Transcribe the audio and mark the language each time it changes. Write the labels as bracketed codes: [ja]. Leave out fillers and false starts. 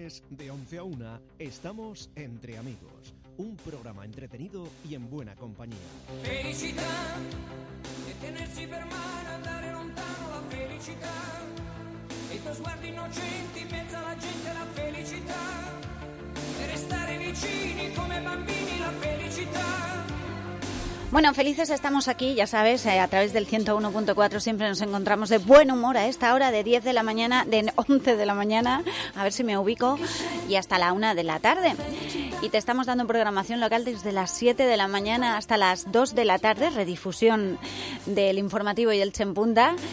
[es] de 11 a 1, estamos entre amigos. Un programa entretenido y en buena compañía. [it] Felicità de tenersi per mano, andare lontano, la felicità. E tuo sguardo innocente in mezzo alla gente, la felicità. E restare vicini come bambini, la felicità. [es] Bueno, felices estamos aquí, ya sabes, a través del 101.4 siempre nos encontramos de buen humor a esta hora de 10 de la mañana, de 11 de la mañana, a ver si me ubico, y hasta la 1 de la tarde. Y te estamos dando programación local desde las 7 de la mañana hasta las 2 de la tarde, redifusión del informativo y el Chempunta.